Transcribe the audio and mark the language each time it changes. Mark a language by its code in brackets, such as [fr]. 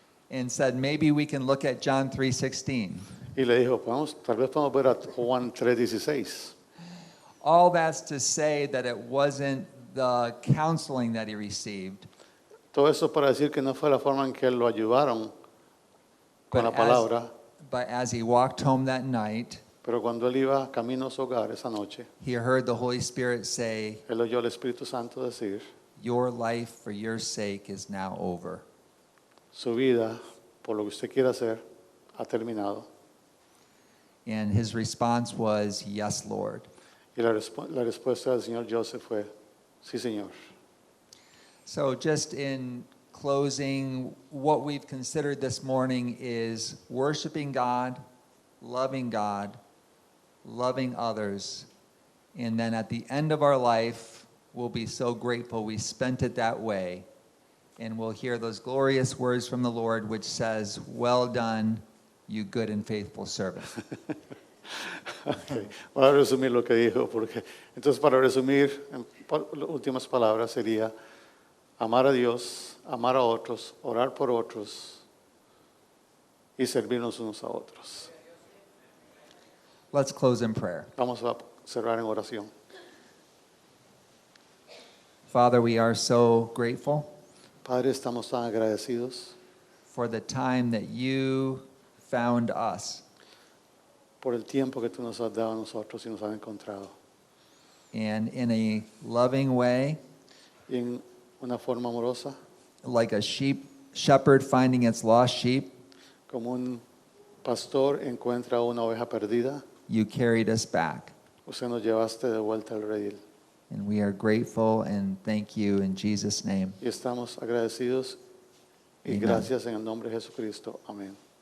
[en] and said, maybe we can look at John 3:16. [es] y le dijo, tal vez podemos ver a Juan 3:16. [en] All that's to say that it wasn't the counseling that he received, [es] Todo eso para decir que no fue la forma en que lo ayudaron con la palabra, [en] but as he walked home that night, [es] pero cuando él iba camino a su hogar esa noche, [en] he heard the Holy Spirit say, [es] él oyó al Espíritu Santo decir, [en] your life for your sake is now over. [es] su vida, por lo que usted quiera hacer, ha terminado. [en] And his response was, yes, Lord. [es] Y la respuesta del señor Joseph fue, sí, Señor. [en] So just in closing, what we've considered this morning is worshiping God, loving others, and then at the end of our life, we'll be so grateful we spent it that way, and we'll hear those glorious words from the Lord which says, well done, you good and faithful servant. Okay. [es] Voy a resumir lo que dijo, entonces para resumir, en las últimas palabras sería amar a Dios, amar a otros, orar por otros y servirnos unos a otros. [en] Let's close in prayer. [es] Vamos a cerrar en oración. [en] Father, we are so grateful [es] Padre, estamos tan agradecidos [en] for the time that you found us. [es] por el tiempo que tú nos has dado a nosotros y nos has encontrado. [en] And in a loving way, [es] Y en una forma amorosa, [en] like a shepherd finding its lost sheep, [es] como un pastor encuentra una oveja perdida, [en] you carried us back. [es] usted nos llevaste de vuelta al redil. [en] And we are grateful and thank you in Jesus' name. [es] Y estamos agradecidos y [en] Amen. [es] gracias en el nombre de Jesucristo. Amén.